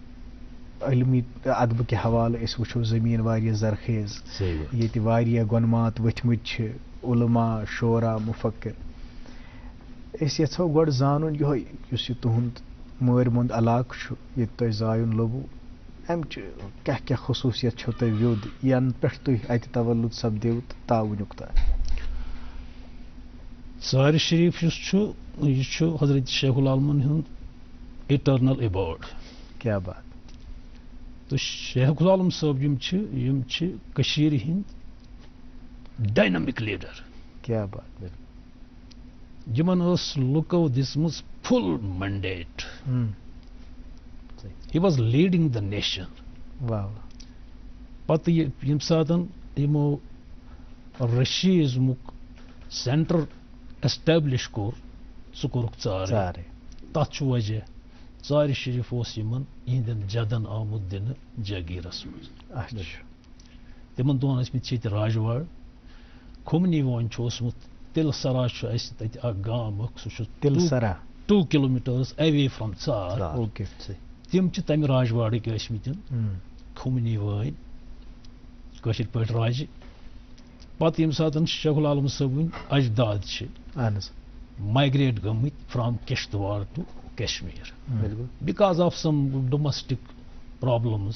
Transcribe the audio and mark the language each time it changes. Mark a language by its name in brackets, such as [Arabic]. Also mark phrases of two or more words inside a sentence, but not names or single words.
[Kashmiri] علمی ادبہٕ کہِ حوالہٕ أسۍ وٕچھو زٔمیٖن واریاہ زرخیز ییٚتہِ واریاہ گۄنمات ؤتھمٕتۍ چھِ علما شورا مُفکر أسۍ یژھو گۄڈٕ زانُن یِہوے یُس یہِ تُہُنٛد مٲرۍ مۄنٛد علاقہٕ چھُ ییٚتہِ تۄہہِ زایُن لوٚبوُ امچ کیا خصوصیت چھو تۄہہِ ویوٚد ینہٕ پٮ۪ٹھ تُہۍ اَتہِ تولُد سپدیو تہٕ تاوُنیُک تام؟ ژارِ شریف یُس چھُ یہِ چھُ حضرت شیخ العالمن ہُنٛد [English] eternal abode. [Kashmiri] کیا بات. تہٕ شیخ العالم صٲب یِم چھِ کٔشیٖرِ ہٕنٛدۍ [English] dynamic leader. [Kashmiri] کیا بات. یِمن ٲس لُکو دِژمٕژ [English] full mandate. He was leading the nation. [Kashmiri] واہ. پتہٕ ییٚمہِ ساتہٕ یِمو رشیٖزمُک [English] centre establish [Kashmiri] کوٚر سُہ کوٚرُکھ ژارے. تتھ چھُ وجہ ژارِ شریف اوس یِمن یِہنٛدٮ۪ن جدن آمُت دِنہٕ جاگیٖرس منٛز. تِمن دۄہن ٲسۍ مٕتۍ چھِ ییٚتہِ راجواڑ. کھُمنی وٲنۍ چھُ اوسمُت تِلہٕ سرا چھُ اَسہِ تَتہِ اکھ گام اکھ سُہ چھُ تِلہٕ سرا [English] 2 kilometers away from ژار. [Kashmiri] تِم چھِ تمہِ راجواڑٕکۍ ٲسمٕتۍ کھُمنی وٲنۍ کٲشِر پٲٹھۍ راجہِ. پتہٕ ییٚمہِ ساتہٕ شیخ العالم صٲبٕنۍ اجداد چھِ مایگریٹ گٔمٕتۍ [English] from Kishtwar to Kashmir because of some domestic problems